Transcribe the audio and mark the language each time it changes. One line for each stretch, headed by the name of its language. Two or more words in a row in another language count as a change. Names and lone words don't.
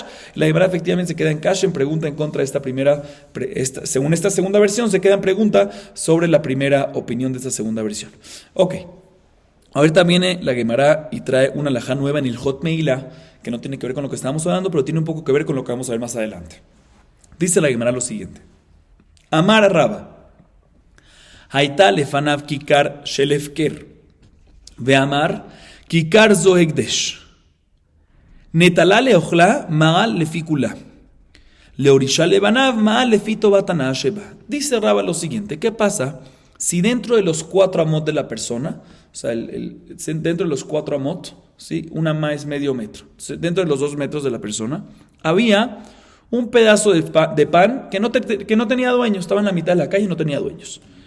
Spanish: La Gemara efectivamente se queda en cash en pregunta en contra de esta primera, según esta segunda versión, se queda en pregunta sobre la primera opinión de esta segunda versión. Ok, ahorita viene la Gemara y trae una alajá nueva en el Hot Meila, que no tiene que ver con lo que estábamos hablando, pero tiene un poco que ver con lo que vamos a ver más adelante. Dice la Gemara lo siguiente:
Hebrew: אמר רבא היתה לפניו ככר של הפקר ואמר ככר זו הקדש. נטלה לאכלה מעל לפי כולה. להורישה לבניו מעל לפי טובת הנאה שבה.
Spanish: Dice Raba lo siguiente: ¿qué pasa si dentro de los 4 amot de la persona, o sea, dentro de los 4 amot, ¿sí? Una ma es medio metro, dentro de los 2 metros de la persona, había un pedazo de pan que no tenía dueño, estaba en la mitad de la calle y no tenía dueños?